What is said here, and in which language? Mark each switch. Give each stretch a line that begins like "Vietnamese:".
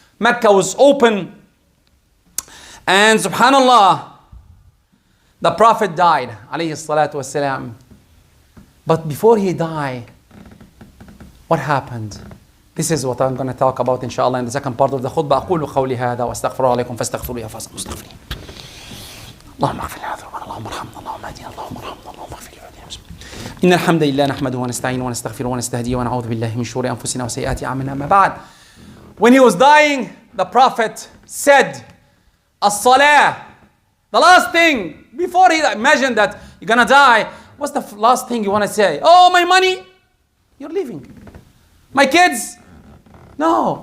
English: Makkah was open. And subhanallah, the Prophet died, alayhi salatu wasalam. But before he died, what happened? This is what I'm going to talk about inshallah in the second part of the khutbah.
Arabic: أقول قولي هذا وأستغفر الله عليكم فاستغفروا يا فاصل مستغفرين. اللهم اغفر لنا ذنوبنا اللهم ارحمنا اللهم اهدنا اللهم ارحمنا اللهم اغفر لنا. إن الحمد لله نحمده ونستعينه ونستغفره ونستهديه ونعوذ بالله من شرور أنفسنا وسيئات أعمالنا. أما بعد.
English: When he was dying, the Prophet said, As-salah. The last thing, before he imagine that you're going to die, what's the last thing you want to say? Oh, my money? You're leaving. My kids? No.